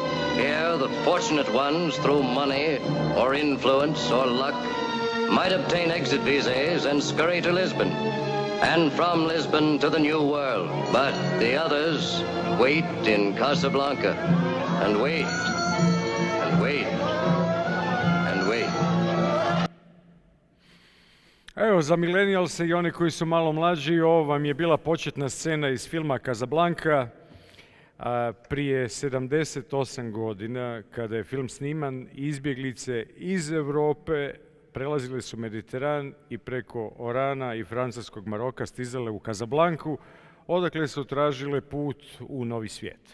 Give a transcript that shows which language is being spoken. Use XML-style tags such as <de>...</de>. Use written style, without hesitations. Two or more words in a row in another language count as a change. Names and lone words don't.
<en>Here the fortunate ones, through money or influence or luck, might obtain exit visas and scurry to Lisbon, and from Lisbon to the New World. But the others wait in Casablanca, and wait, and wait, and wait.</en> <hr>Evo, za milenijalse i oni koji su malo mlađi, ovo vam je bila početna scena iz filma Casablanca prije 78 godina, kada je film sniman. Izbjeglice iz Europe prelazile su Mediteran i preko Orana i francuskog Maroka stizale u Casablanku, odakle su tražile put u novi svijet.</hr>